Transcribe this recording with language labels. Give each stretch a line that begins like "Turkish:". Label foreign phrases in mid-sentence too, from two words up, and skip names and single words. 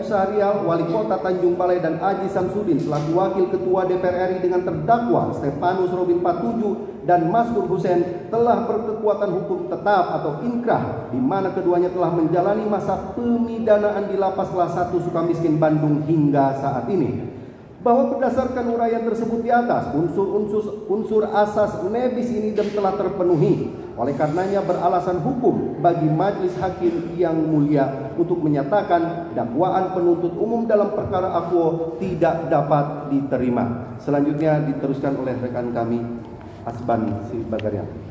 Indonesian: Syahrial, Wali Kota Tanjung Balai, dan Aji Samsudin selaku Wakil Ketua DPR RI dengan terdakwa Stepanus Robin Patuju dan Maskur Husein telah berkekuatan hukum tetap atau inkrah, di mana keduanya telah menjalani masa pemidanaan di Lapas Kelas 1 Sukamiskin Bandung hingga saat ini. Bahwa berdasarkan uraian tersebut di atas, unsur asas
Latin: nebis in idem
Indonesian: telah terpenuhi. Oleh karenanya beralasan hukum bagi majelis hakim yang mulia untuk menyatakan dakwaan penuntut umum dalam perkara Aqua tidak dapat diterima. Selanjutnya diteruskan oleh rekan kami Asban Sibagarian.